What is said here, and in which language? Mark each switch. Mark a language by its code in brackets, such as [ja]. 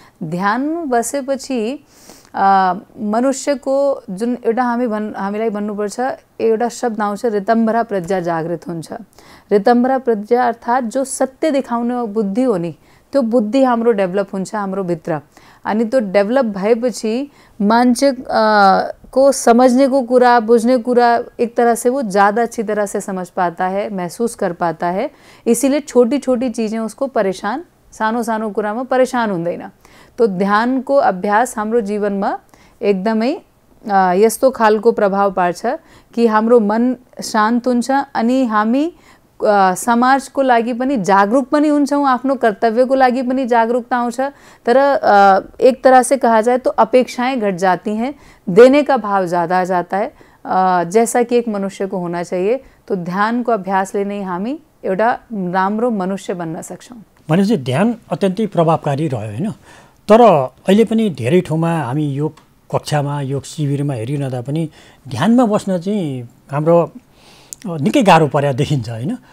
[ne] ध्यानमा बसेपछि मनुष्यको जुन एउटा हामीलाई भन्नुपर्छ, एउटा शब्द आउँछ ऋतम्भरा प्रज्ञा जागृत हुन्छ। ऋतम्भरा प्रज्ञा अर्थात जो सत्य देखाउने बुद्धि हो नि, त्यो बुद्धि हाम्रो डेभलप हुन्छ हाम्रो भित्र। अनि त्यो डेभलप भएपछि मान्छे को समझने को कुरा, बुझने कुरा [hi] एक तरह से वो ज़्यादा अच्छी तरह से समझ पाता है, महसूस कर पाता है। इसीलिए छोटी छोटी चीज़ें उसको परेशान, [ne] सानो सानो कुरामा परेशान हुँदैन। तो ध्यानको अभ्यास हाम्रो जीवनमा एकदमै यस्तो खालको प्रभाव पार्छ कि हाम्रो मन शान्त हुन्छ, अनि हामी समाजको लागि पनि जागरूक पनि हुन्छौं, आफ्नो कर्तव्यको लागि पनि जागरूकता आउँछ। [hi] तर एक तरह से कहा जाए तो अपेक्षाएं घट जाती हैं, देने का भाव ज़्यादा आ जाता है जैसा कि एक मनुष्य को होना चाहिए। [ne] तो ध्यानको अभ्यासले नै हामी एउटा राम्रो मनुष्य बन्न सक्छौं। भनेपछि ध्यान अत्यन्तै प्रभावकारी रह्यो हैन? तर अहिले पनि धेरै ठाउँमा हामी योग कक्षामा, योग शिविरमा हेरिरहँदा पनि ध्यानमा बस्न चाहिँ हाम्रो निकै गाह्रो पर्या देखिन्छ हैन?